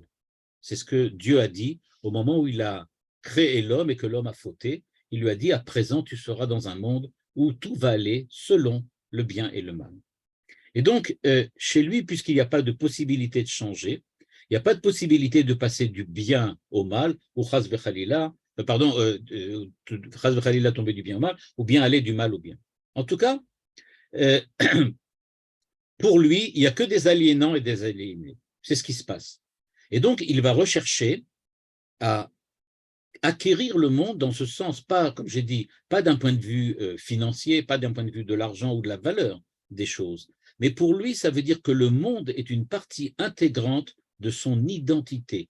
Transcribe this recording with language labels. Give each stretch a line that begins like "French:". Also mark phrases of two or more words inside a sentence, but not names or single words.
French: C'est ce que Dieu a dit au moment où il a créé l'homme et que l'homme a fauté. Il lui a dit, à présent, tu seras dans un monde où tout va aller selon le bien et le mal. Et donc, chez lui, puisqu'il n'y a pas de possibilité de changer, il n'y a pas de possibilité de passer du bien au mal, ou
Hebrew: חס וחלילה, חס וחלילה
French: tomber du bien au mal, ou bien aller du mal au bien. En tout cas, pour lui, il n'y a que des aliénants et des aliénés. C'est ce qui se passe. Et donc, il va rechercher à acquérir le monde dans ce sens, pas, comme j'ai dit, pas d'un point de vue financier, pas d'un point de vue de l'argent ou de la valeur des choses, mais pour lui, ça veut dire que le monde est une partie intégrante de son identité.